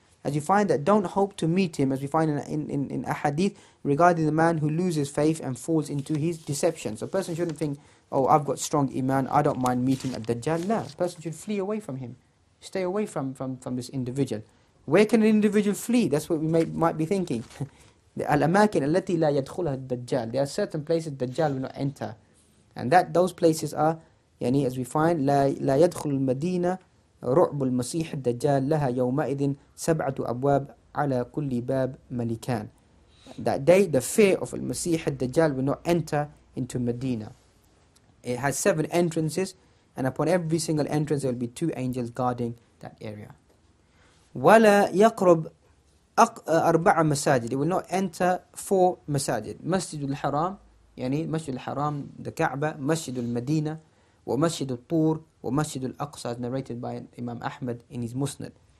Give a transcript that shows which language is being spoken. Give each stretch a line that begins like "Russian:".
English: As you find that don't hope to meet him, as we find in a hadith regarding the man who loses faith and falls into his deception. So a person shouldn't think, oh, I've got strong iman, I don't mind meeting a Dajjal. No, a person should flee away from him. Stay away from this individual. Where can an individual flee? That's what we might be thinking.
Arabic: Al-amakin allati la yadkhulaha ad-Dajjal.
English: There are certain places Dajjal will not enter. And those places are, as we find,
Arabic: لا يدخل المدينة رعب المسيح الدجال لها يومئذ 7 أبواب على كل باب ملكان.
English: That day, the fear of al-Masih al-Dajjal will not enter into Medina. It has 7 entrances, and upon every single entrance there will be 2 angels guarding that area.
Arabic: ولا يقرب 4 مساجد.
English: It will not enter 4 masajid. Masjid al-Haram, Masjid al-Haram, the Kaaba, Masjid al-Madinah,
Arabic: ومسجد الطور ومسجد الأقصى,
English: narrated by Imam Ahmad in his Musnad.